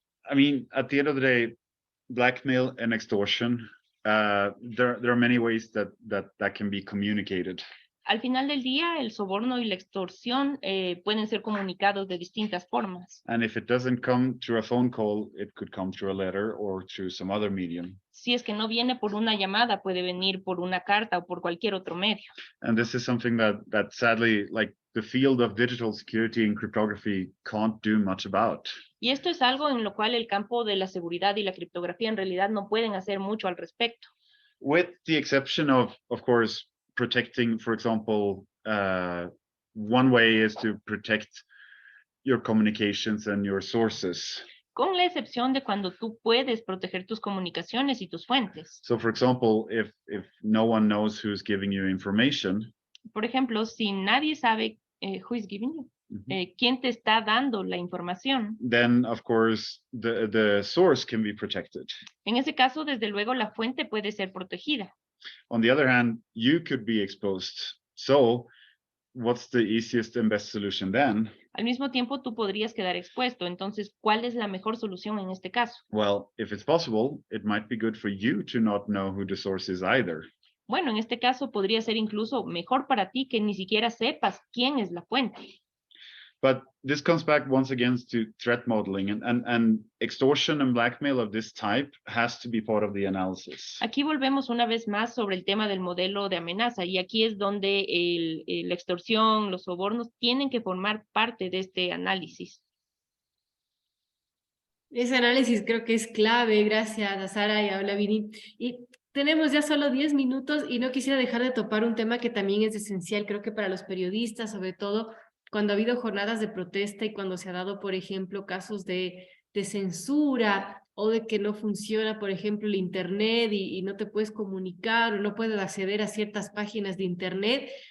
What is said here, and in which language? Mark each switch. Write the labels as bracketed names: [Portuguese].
[English] I mean, at the end of the day, blackmail and extortion, there are many ways that can be communicated. [Spanish] Al final del día, el soborno y la extorsión pueden ser comunicados de distintas formas. [English] And if it doesn't come through a phone call, it could come through a letter or through some other medium. [Spanish] Si es que no viene por una llamada, puede venir por una carta o por cualquier otro medio. [English] And this is something that sadly, like the field of digital security and cryptography can't do much about. [Spanish] Y esto es algo en lo cual el campo de la seguridad y la criptografía en realidad no pueden hacer mucho al respecto. [English] With the exception of course, protecting, for example, one way is to protect your communications and your sources. [Spanish] Con la excepción de cuando tú puedes proteger tus comunicaciones y tus fuentes. [English] So, for example, if no one knows who's giving you information, [Spanish] Por ejemplo, si nadie sabe [English] who is giving you, [Spanish] quién te está dando la información. [English] then of course the source can be protected. [Spanish] En ese caso, desde luego, la fuente puede ser protegida. [English] On the other hand, you could be exposed. So, what's the easiest and best solution then? [Spanish] Al mismo tiempo, tú podrías quedar expuesto. Entonces, ¿cuál es la mejor solución en este caso? [English] Well, if it's possible, it might be good for you to not know who the source is either. [Spanish] Bueno, en este caso podría ser incluso mejor para ti que ni siquiera sepas quién es la fuente. [English] But this comes back once again to threat modeling, and extortion and blackmail of this type has to be part of the analysis. [Spanish] Aquí volvemos una vez más sobre el tema del modelo de amenaza, y aquí es donde la extorsión, los sobornos tienen que formar parte de este análisis. Ese análisis creo que es clave. Gracias a Sara y a Olavini. Y tenemos ya solo 10 minutos y no quisiera dejar de topar un tema que también es esencial, creo que para los periodistas, sobre todo cuando ha habido jornadas de protesta y cuando se ha dado, por ejemplo, casos de censura o de que no funciona, por ejemplo, el Internet y no te puedes comunicar o no puedes acceder a ciertas páginas de Internet.